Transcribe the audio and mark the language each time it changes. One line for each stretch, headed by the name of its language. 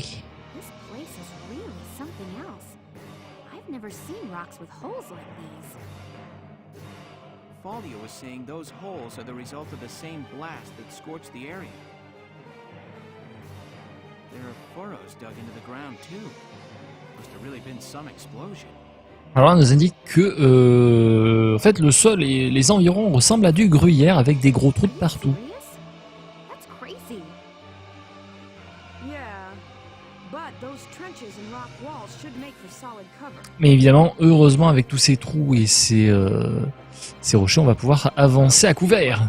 English: This place is really something else. I've never seen rocks with holes like these. Falia was saying those holes are the result of the same blast that scorched the area. There are furrows dug into the ground too. Must have really been some explosion.
French: Alors on nous indique que en fait le sol et les environs ressemblent à du gruyère avec des gros trous de partout.
English: Serious? That's crazy. Yeah, but those trenches and rock walls should make for solid cover.
French: Mais évidemment, heureusement avec tous ces trous et ces rochers, on va pouvoir avancer à couvert.